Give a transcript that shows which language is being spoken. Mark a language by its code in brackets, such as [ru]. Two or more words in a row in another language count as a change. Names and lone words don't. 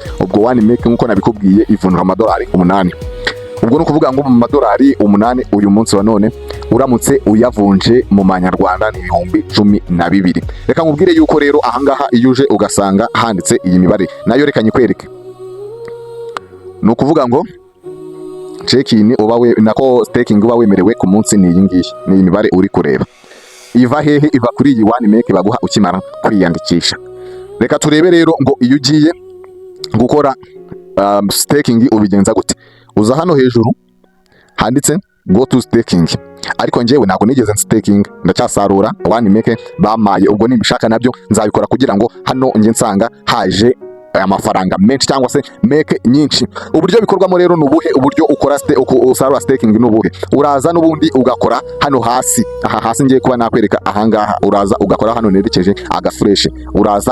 [rw] Ubwo 1 MEC nk'uko nabikubwiye ivunura amadolari 8. Ubwo no kuvuga ngo mu madolari 8 uyu munsi wa none uramutse uyavunje mu manyarwanda ni 12,000. Reka nkubwire yuko rero ahangaha iyo uje ugasanga handitse iyi mibare, nayo reka nyikwereke. No kuvuga ngo check-in nako staking uba wemerewe ku munsi ni iyi ngiyi, ni iyi mibare uri kureba. Iva hehe? Iva kuri iyi 1 MEC baguha ukimara kwiyandikisha. Reka turebe rero ngo iyo ugiye gukora staking ubigenza gute. Uza hano hejuru handitse [en] go to staking, [rw] ariko njyewe ntabwo nigeze staking, ndacyasarura 1 MEC bamaye. Ubwo nibishaka nabyo nzabikora kugira ngo hano nge nsanga haje amafaranga menshi cyangwa se MEC nyinshi. Uburyo bikorwamo rero nubuhe? Uburyo ukora usarura staking nubuhe? Uraza n'ubundi ugakora hano hasi. Aha hasi ngiye kuba nakwereka ahangaha, uraza ugakora hano nerekeje agafresh, uraza ugakoraho.